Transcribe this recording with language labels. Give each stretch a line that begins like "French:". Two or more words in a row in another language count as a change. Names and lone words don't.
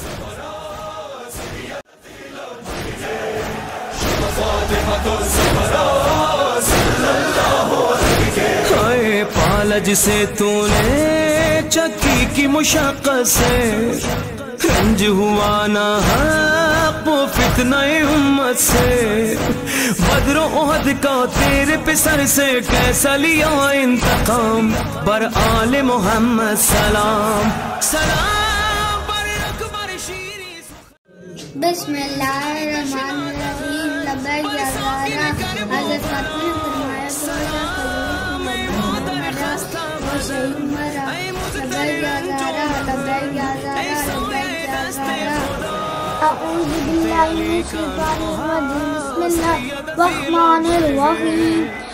Urdu: ہائے پالا جسے تو نے چکی کی مشقت سے، رنج ہوا نہ حق و فتنہ امت سے، بدر و احد کا تیرے پہ سر سے کیسا لیا انتقام،
Persian: بر آل محمد سلام سلام بر اکبر شیری۔
Arabic: بسم اللہ الرحمن الرحیم۔ لبیک یا زہرا،
Urdu: حضرت فاطمہ نے فرمایا وہ شہید مرا۔
Arabic: لبیک یا زہرا، لبیک یا زہرا، لبیک یا زہرا۔ اعوذ باللہ من الشیطان الرجیم، بسم اللہ الرحمن الرحیم۔